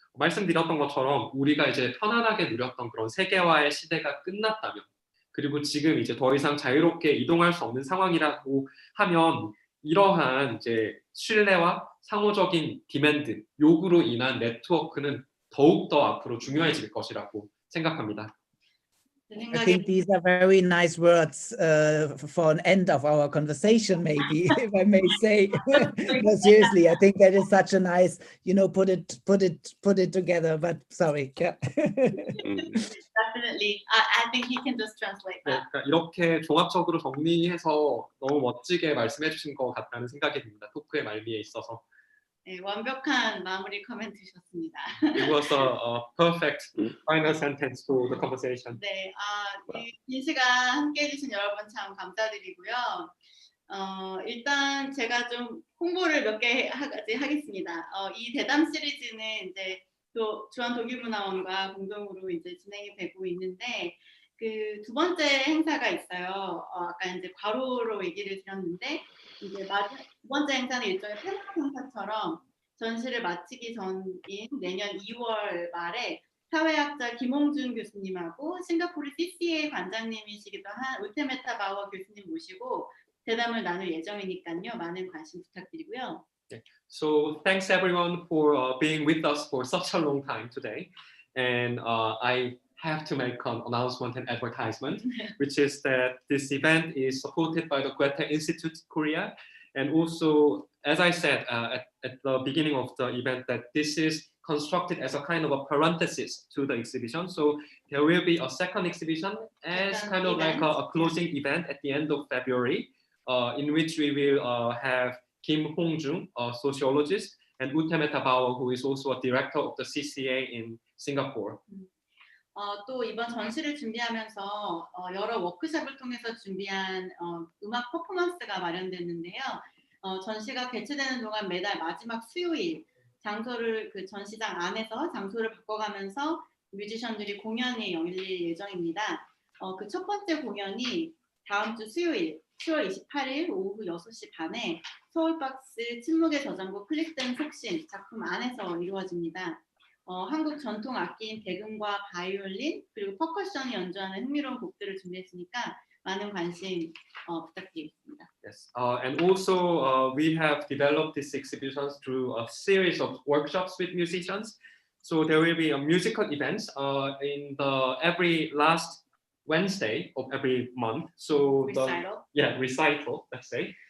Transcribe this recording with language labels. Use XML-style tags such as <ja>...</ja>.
<ko>말씀드렸던 것처럼 우리가 이제 편안하게 누렸던 그런 세계화의 시대가 끝났다면 그리고 지금 이제 더 이상 자유롭게 이동할 수 없는 상황이라고 하면 이러한 이제 신뢰와 상호적인 디맨드, 요구로 인한 네트워크는 더욱더 앞으로 중요해질 것이라고 생각합니다. 제</ko> <en>I</en> <ko>생각에</ko> <en>think these are very nice words for an end of our conversation, maybe, if I may say. No, seriously, I think that is such a nice, you know, put it together. But sorry, yeah. definitely. I think he can just translate</en> <ko>네,</ko> <en>that.</en> <ko>그러니까 이렇게 종합적으로 정리해서 너무 멋지게 말씀해 주신 것 같다는 생각이 듭니다. 토크의 말미에 있어서. 네, 완벽한 마무리 코멘트셨습니다.</ko> <en>It was a perfect final sentence to the conversation.</en> <ko>네, 긴 시간 함께 해주신 여러분 참 감사드리고요. 일단 제가 좀 홍보를 몇 개 하겠습니다. 이 대담 시리즈는 이제 또 주한 독일문화원과 공동으로 이제 진행이 되고 있는데 그 두 번째 행사가 있어요. 아까 이제 괄호로 얘기를 드렸는데 이제 두 번째 행사는 일종의 패널 행사처럼 전시를 마치기 전인 내년 2월 말에 사회학자 김홍준 교수님하고 싱가포르 CCA 관장님이시기도 한 우테메타 바워 교수님 모시고 대담을 나눌 예정이니까요. 많은 관심 부탁드리고요.</ko> <en>So thanks everyone for being with us for such a long time today. And I have to make an announcement and advertisement, which is that this event is supported by the Goethe Institute Korea. And also, as I said at the beginning of the event, that this is constructed as a kind of a parenthesis to the exhibition. So there will be a second exhibition as kind of like a closing event at the end of February, in which we will have Kim Hong-jung, a sociologist, and Utemeta Bauer, who is also a director of the CCA in Singapore.</en> <ko>또 이번 전시를 준비하면서 여러 워크숍을 통해서 준비한 음악 퍼포먼스가 마련됐는데요. 전시가 개최되는 동안 매달 마지막 수요일 장소를 그 전시장 안에서 장소를 바꿔가면서 뮤지션들이 공연이 열릴 예정입니다. 그 첫 번째 공연이 다음 주 수요일 10월 28일 오후 6시 반에 서울박스 침묵의 저장고 클릭된 속신 작품 안에서 이루어집니다. 한국 전통 악기인 대금과 바이올린 그리고 퍼커션이 연주하는 흥미로운 곡들을 준비했으니까 많은 관심 부탁드리겠습니다.</ko> <en>Yes, and also we have developed this exhibition through a series of workshops with musicians. So there will be a musical events in the every last Wednesday of every month. So Recital. Recital, let's say.</en>